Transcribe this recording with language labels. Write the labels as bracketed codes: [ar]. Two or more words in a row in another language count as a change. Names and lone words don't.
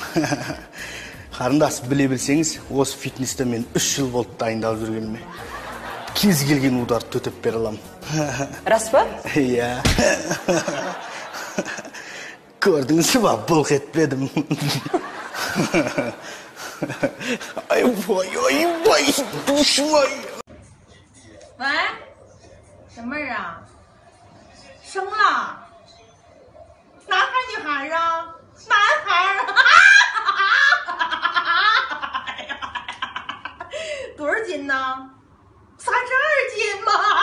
[kk] Қарындас, біле білсеңіз, осы фитнесте мен 3 жыл болды дайындалып жүргеніме. Кез келген ударды төтеп бере аламын. Рас па? Иә. Көрдіңіз ба, былқ етпедім. Ай-бай, душмай. [zh] 喂，什么人啊？生了？男孩女孩啊？男孩多少斤呢？32斤吗？